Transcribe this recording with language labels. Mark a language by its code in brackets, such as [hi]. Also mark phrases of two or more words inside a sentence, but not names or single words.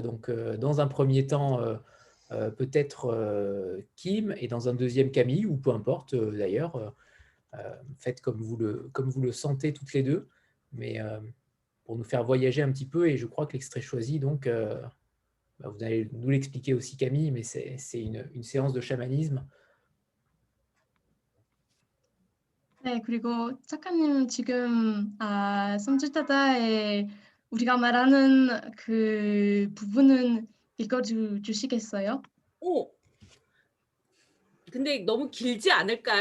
[fr] Dans un premier temps, peut-être Kim, et dans un deuxième Camille, ou peu importe d'ailleurs. Faites comme vous le sentez toutes les deux, mais pour nous faire voyager un petit peu, et je crois que l'extrait choisi, donc, vous allez nous l'expliquer aussi Camille, mais c'est une séance de chamanisme. [ko] 네, 그리고 작가님 지금 섬주타다에 우리가 말하는 그 부분은 읽어주시겠어요? 오! 근데 너무 길지 않을까요?